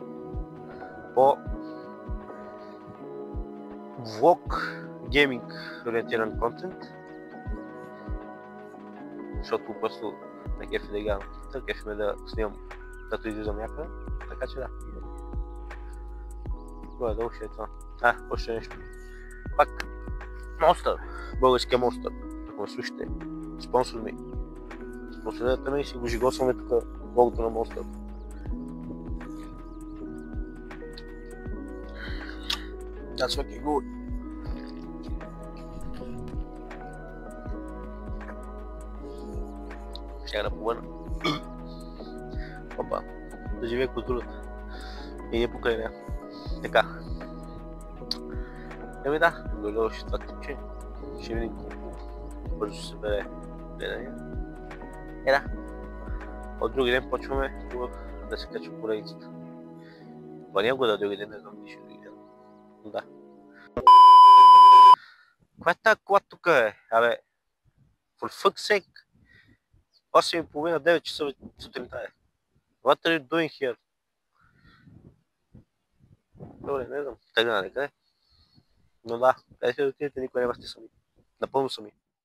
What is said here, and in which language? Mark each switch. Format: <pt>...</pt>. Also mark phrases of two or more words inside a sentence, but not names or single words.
<bg>По влог, гейминг ориентиран контент, защото просто на кефи да играм, кефи ме да снимам като излизам някъде, така че да. Долу ще е това. Още нещо. Пак Monster, българския Monster, ако ме слушате, спонсор ми. Спонсорирате ме и си го жигосваме тук логото на Monster.</bg> <en>That's fucking good.</en> <bg>Ще да повърна. Опа, да живее културата. И не покрай нея. Така. Еми да, горе ще това клипче. Ще видим колко бързо ще се бере гледания. Да. От други ден почваме да се качва поредицата. Планирам го да други ден, не знам дали ще други ден. Но да. Каква е тази кола тук е? Абе,</bg> <en>for fuck's sake.</en> <bg>8:30, 9 часа сутринта е.</bg> <en>What are you doing here?</en> <bg>Добре, не знам. Тръгна некъде. Но да, къде ще отидете, никой не сте сами. Напълно сами.</bg>